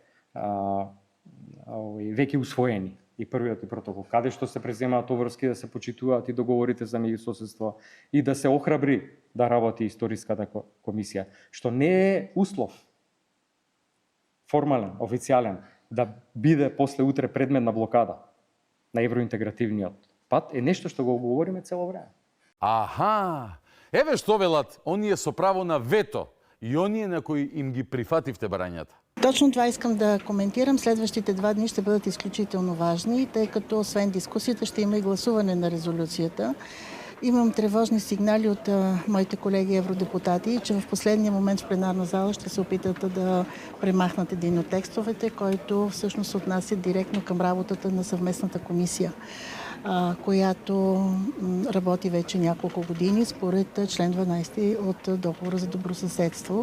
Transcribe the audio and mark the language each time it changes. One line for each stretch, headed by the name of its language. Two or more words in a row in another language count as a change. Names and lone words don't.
Macedonian: веќе усвоени, и првиот протокол, каде што се преземаат обврски да се почитуваат и договорите за меѓусоседство и да се охрабри да работи историската комисија, што не е услов формален, официјален, да биде после утре предмет на блокада на евроинтегративниот пат, е нешто што го говориме цело време. Аха! Еве што велат оние со право на вето и оние на кои им ги прифативте барањата.
Bulgarian: Точно това искам да коментирам. Следващите 2 дни ще бъдат изключително важни, тъй като освен дискусията ще има и гласуване на резолюцията. Имам тревожни сигнали от моите колеги евродепутати, че в последния момент в пленарна зала ще се опитат да премахнат един от текстовете, който всъщност отнася директно към работата на съвместната комисия, която работи вече няколко години според член 12 от договора за добросъседство.